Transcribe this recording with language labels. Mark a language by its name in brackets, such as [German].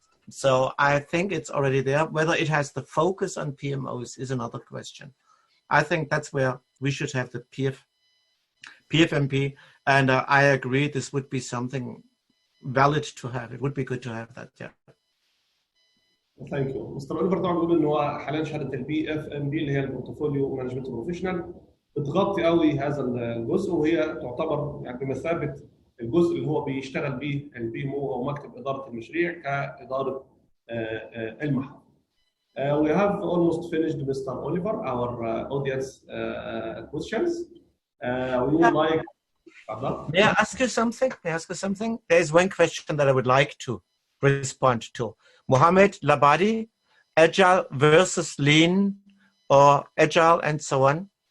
[English] So I think it's already there. Whether it has the focus on PMOs is another question. I think that's where we should have the PFMP, and I agree this would be something valid to have. It would be good to have that, yeah. Thank you. [Arabic] مستر أوليفر طبعا بيقول ان هو حاليا شهاده البي اف ام بي اللي هي البورتفوليو مانجمنت بروفيشنال بتغطي قوي هذا الجزء، وهي تعتبر يعني بمثابه الجزء اللي هو بيشتغل به البي ام او او مكتب اداره المشاريع كاداره المحافظ. [English] We have almost finished, Mr. Oliver, our audience questions. We would like. May I ask you something? There is one question that I would like to respond to. Mohammed Labadi, Agile versus Lean, or Agile and so on.